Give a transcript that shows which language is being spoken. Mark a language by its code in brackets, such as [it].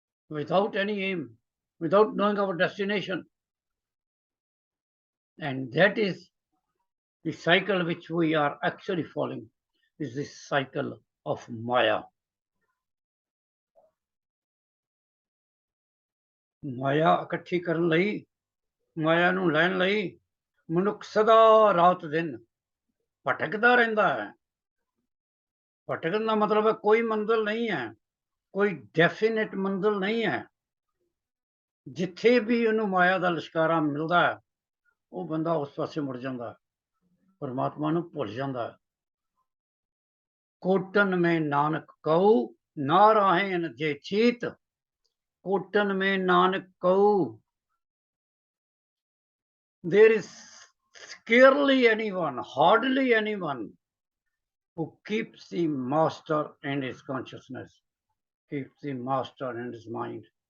[en] Without any aim, without knowing our destination. And that is the cycle which we are actually following, is this cycle of Maya. [pa] ਮਾਇਆ ਇਕੱਠੀ ਕਰਨ ਲਈ, ਮਾਇਆ ਨੂੰ ਲੈਣ ਲਈ ਮਨੁੱਖ ਸਦਾ ਰਾਤ ਦਿਨ ਭਟਕਦਾ ਰਹਿੰਦਾ ਹੈ। ਭਟਕਣ ਦਾ ਮਤਲਬ ਹੈ ਕੋਈ ਮੰਜ਼ਿਲ ਨਹੀਂ ਹੈ, ਕੋਈ ਡੈਫੀਨਿਟ ਮੰਜ਼ਿਲ ਨਹੀਂ ਹੈ। ਜਿੱਥੇ ਵੀ ਉਹਨੂੰ ਮਾਇਆ ਦਾ ਲਿਸ਼ਕਾਰਾ ਮਿਲਦਾ ਹੈ, ਉਹ ਬੰਦਾ ਉਸ ਪਾਸੇ ਮੁੜ ਜਾਂਦਾ ਹੈ, ਪਰਮਾਤਮਾ ਨੂੰ ਭੁੱਲ ਜਾਂਦਾ ਹੈ। ਕੋਟਨ में नानक कहू [en] नारायण जे चीत, कोटन में नानक कहू, there is scarcely anyone, hardly anyone who keeps the master in his consciousness, keeps the master in his mind.